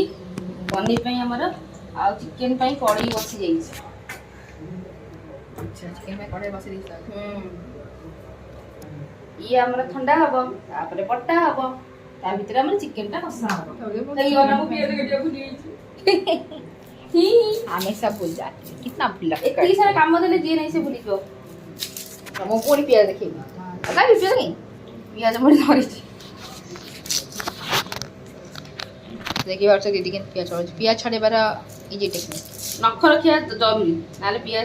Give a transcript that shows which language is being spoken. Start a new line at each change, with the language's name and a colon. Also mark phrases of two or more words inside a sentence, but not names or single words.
Odia: ପନିର ପାଇଁ ଆମର ଆଉ ଚିକେନ ପାଇଁ କଡେଇ ବସି ଯାଇଛି। ଆଚ୍ଛା ଚିକେନ ପାଇଁ କଢେଇ ବସେଇ ଦେଇଛ। ଇଏ ଆମର ଥଣ୍ଡା ହବ ତାପରେ ବଟା ହବ। ତା ଭିତରେ ଆମର ଚିକେନ ଟା କଷା ହବ।
Hindi: ଆମେ सब भूल जाते हैं कितना भूल
Odia: ଏତିକି ସାରା କାମ ଦେଲେ ଯିଏ ନାହିଁ ସେ ଭୁଲିଯିବ। ମୁଁ ପୁଣି ପିଆଜ ଦେଖେଇବି ପିଆଜ ପଡି ଧରିଛି। ଦେଖିପାରୁଛ ଦିଦି କେମିତି ପିଆଜ ଛଡଉଛି। ପିଆଜ ଛଡେଇବାର
English: easy technique.
Odia: ନଖ ରଖିବା ଜରୁରୀ ନହେଲେ ପିଆଜ